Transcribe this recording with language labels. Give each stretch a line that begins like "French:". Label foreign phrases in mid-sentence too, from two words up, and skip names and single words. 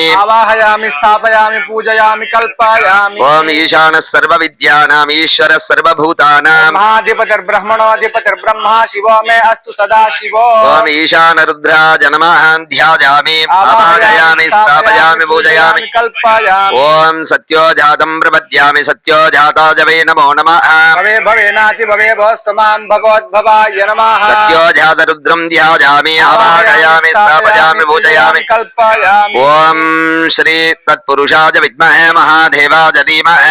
Sanskrit: ఆవాహయామి స్థాపయామి పూజయామి కల్పయామి ఓం ఈశాన సర్వ విద్యానాం ఈశ్వర సర్వభూతానాం బ్రహ్మణోధిపతిర్బ్రహ్మ శివో మే అస్తు సదా శివో ఓం ఈశాన రుద్రాయ నమః ధ్యాయామి ఆవాహయామి స్థాపయామి పూజయామి कल्पयामि ओम सत्यो जातं प्रपद्यामि सत्यो जाताय वै नमो नमः भवे भवेनाति भवे भवस्समां भगवद्भवाय नमः सत्यो जात रुद्रं ध्यायामि आवाहयामि स्थापयामि पूजयामि कल्पयामि ओम श्री तत्पुरुषाय विद्महे महादेवाय धीमहि